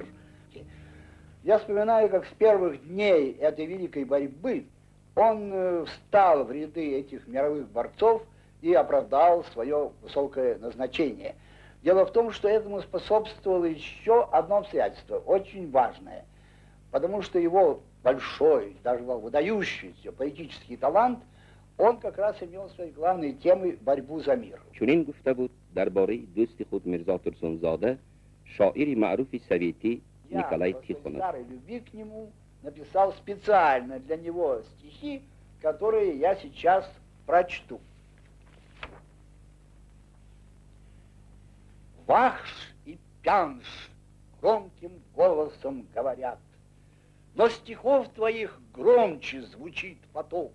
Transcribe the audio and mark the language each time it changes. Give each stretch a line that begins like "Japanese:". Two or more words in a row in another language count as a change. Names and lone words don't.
Russian: Я вспоминаю, как с первых дней этой великой борьбы он встал в ряды этих мировых борцов и оправдал свое высокое назначение. Дело в том, что этому способствовало еще одно обстоятельство, очень важное, потому что его большой, даже выдающийся поэтический талант, он как раз имел своей главной темой борьбу за мир.
Tajik: Чунин гуфта буд дарбораи дӯст худ Мирзо Турсунзода шоирӣ маъруф советӣ Николай Тихонов.
Russian: Я, любви к нему, написал специально для него стихи, которые я сейчас прочту. Вахш и пянш громким голосом говорят, но стихов твоих громче звучит поток.